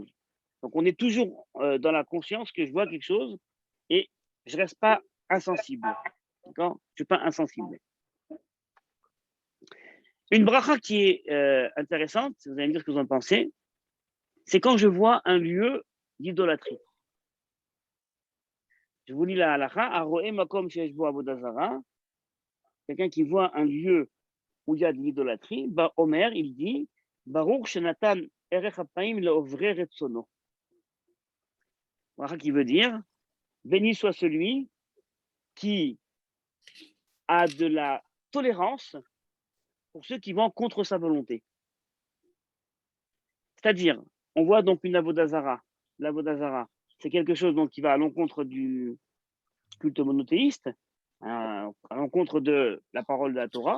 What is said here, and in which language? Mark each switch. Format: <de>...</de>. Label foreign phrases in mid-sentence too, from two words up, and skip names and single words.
<fr>Donc on est toujours dans la conscience que je vois quelque chose et je ne reste pas insensible. D'accord. Je ne suis pas insensible. Une bracha qui est intéressante, vous allez me dire ce que vous en pensez, c'est quand je vois un lieu d'idolâtrie. Je vous lis la halakha,</fr> <he>הרואה מקום שיש בו עבודה זרה,</he> <fr>quelqu'un qui voit un lieu où il y a de l'idolâtrie, bah Omer, il dit,</fr> <he>ברוך שנתן ארך אפים לעוברי רצונו.</he> <fr>Bracha qui veut dire, béni soit celui qui a de la tolérance pour ceux qui vont contre sa volonté. C'est-à-dire, on voit donc une</fr> <he>עבודה זרה.</he> <fr>L'</fr> <he>עבודה זרה,</he> <fr>c'est quelque chose donc, qui va à l'encontre du culte monothéiste, à l'encontre de la parole de la Torah.</fr>